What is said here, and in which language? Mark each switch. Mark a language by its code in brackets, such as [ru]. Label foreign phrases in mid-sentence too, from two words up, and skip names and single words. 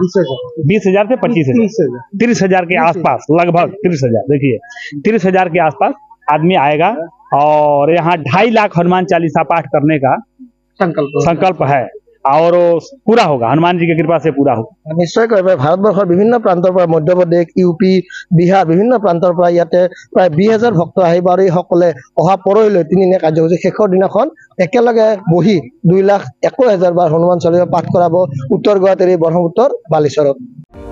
[hi] 20,000 से 25,000 30,000 के आसपास, लगभग 30,000, देखिए 30,000 के आसपास आदमी आएगा। और यहाँ 2.5 लाख हनुमान चालीसा पाठ करने का संकल्प है और पूरा होगा, हनुमान जी की कृपा से पूरा होगा। [as] নিশ্চয় ভাৰতবৰ্ষৰ বিভিন্ন প্ৰান্তৰ পৰা মধ্য প্ৰদেশ ইউপি বিহাৰ বিভিন্ন প্ৰান্তৰ পৰা ইতে প্ৰায় 20,000 ভক্ত আহিব। আৰু এইসকলে অহা পৰহিলৈ 3 দিনীয়া কাৰ্যসূচী শেষৰ দিনাখন একেলগে বহি 2,51,000 বাৰ হনুমান চালিচা পাঠ কৰাব উত্তৰ গুৱাহাটীৰ ব্ৰহ্মপুত্ৰৰ বালিচৰত।